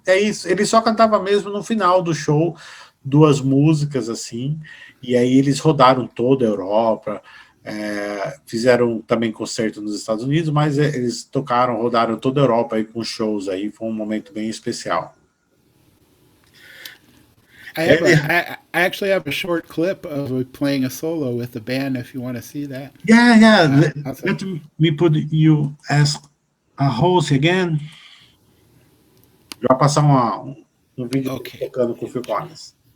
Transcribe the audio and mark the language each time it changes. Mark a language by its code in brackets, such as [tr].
[pt] É isso, ele só cantava mesmo no final do show, 2 músicas, assim, e aí eles rodaram toda a Europa. Fizeram também concerto nos Estados Unidos, mas eles rodaram toda a Europa aí com shows aí, foi um momento bem especial. [en] I actually have a short clip of playing a solo with the band if you want to see that. Yeah. Let me put you as a host again. [pt] Já passar um vídeo tocando com o Phil Collins.